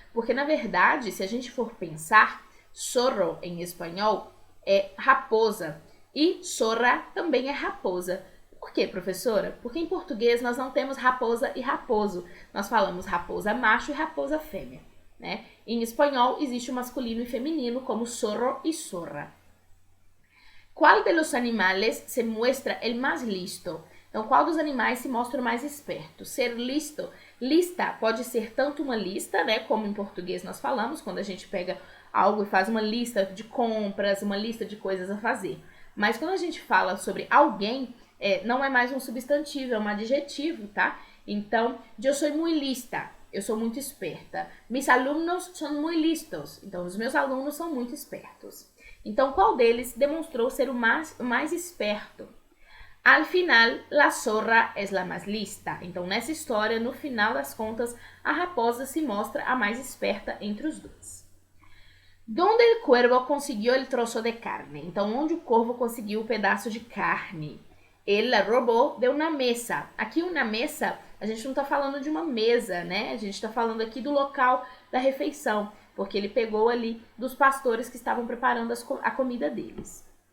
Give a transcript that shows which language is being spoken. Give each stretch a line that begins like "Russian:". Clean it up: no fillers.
Portuguese: Porque, na verdade, se a gente for pensar, zorro em espanhol é raposa e zorra também é raposa. Por quê, professora? Porque em português nós não temos raposa e raposo. Nós falamos raposa macho e raposa fêmea, né? Em espanhol existe o masculino e feminino como zorro e zorra.
Spanish: Qual de los animales se muestra el más listo?
Portuguese: Então, qual dos animais se mostra o mais esperto? Ser listo. Lista pode ser tanto uma lista, né, como em português nós falamos, quando a gente pega algo e faz uma lista de compras, uma lista de coisas a fazer. Mas quando a gente fala sobre alguém, não é mais um substantivo, é um adjetivo, tá? Então, eu sou muito lista, eu sou muito esperta.
Spanish: Mis alumnos
Portuguese: são muito
Spanish: listos, então os meus alunos são muito espertos.
Portuguese: Então, qual deles demonstrou ser o mais esperto?
Spanish: Al final, la zorra es la más lista.
Portuguese: Então, nessa história, no final das contas, a raposa se mostra a mais esperta entre os dois.
Spanish: Donde el cuervo consiguió el trozo de carne?
Portuguese: Então, onde o corvo conseguiu o pedaço de carne? Ele la roubou de uma mesa. Aqui, uma mesa, a gente não está falando de uma mesa, né? A gente está falando aqui do local da refeição, porque ele pegou ali dos pastores que estavam preparando a comida deles.